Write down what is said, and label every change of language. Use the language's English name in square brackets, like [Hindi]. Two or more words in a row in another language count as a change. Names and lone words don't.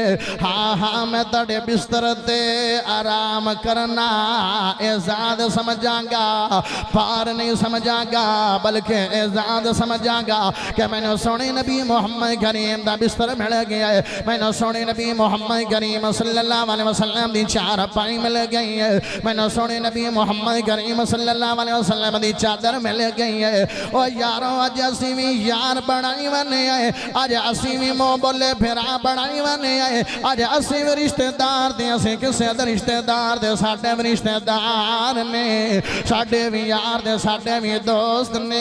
[Punjabi] ਹਾਂ ਹਾਂ ਮੈਂ ਤੇਰੇ ਬਿਸਤਰ ਤੇ ਆਰਾਮ ਕਰਨਾ ਏਜਾਜ਼ ਸਮਝਾਂਗਾ ਭਾਰ ਨਹੀਂ ਸਮਝਾਂਗਾ ਬਲਕਿ ਏਜਾਜ਼ ਸਮਝਾਂਗਾ ਕਿ ਮੈਨੂੰ ਸੋਹਣੇ ਨਬੀ ਮੁਹੰਮਦ ਕਰੀਮ ਦਾ ਬਿਸਤਰ ਮਿਲ ਗਿਆ ਹੈ ਮੈਨੂੰ ਸੋਹਣੇ ਨਬੀ ਮੁਹੰਮਦ ਕਰੀਮ बिस्तर मिल गया है, मैनू सोहणे नबी मुहम्मद करीम [Arabic] صلى الله عليه وسلم [Punjabi] ਦੀ ਚਾਰਪਾਈ ਮਿਲ ਗਈ ਹੈ ਮੈਨੂੰ ਸੋਹਣੇ ਨਬੀ ਮੁਹੰਮਦ ਕਰੀਮ [Arabic] صلى الله عليه وسلم [Punjabi] ਦੀ ਚਾਦਰ ਮਿਲ ਗਈ ਹੈ। ਓ ਯਾਰੋ ਅੱਜ ਅਸੀਂ ਵੀ ਯਾਰ ਬਣਾਈ ਬੈਠੇ ਆਂ ਅੱਜ ਅਸੀਂ ਵੀ ਮੂੰਹ ਬੋਲੇ ਫਿਰਾ ਬਣਾਈ ਬੈਠੇ ਆਂ ਅੱਜ ਅਸੀਂ ਵੀ ਰਿਸ਼ਤੇਦਾਰ ਦੇ ਅਸੀਂ ਕਿਸੇ ਦੇ ਰਿਸ਼ਤੇਦਾਰ ਦੇ ਸਾਡੇ ਵੀ ਰਿਸ਼ਤੇਦਾਰ ਨੇ ਸਾਡੇ ਵੀ ਯਾਰ ਦੇ ਸਾਡੇ ਵੀ ਦੋਸਤ ਨੇ।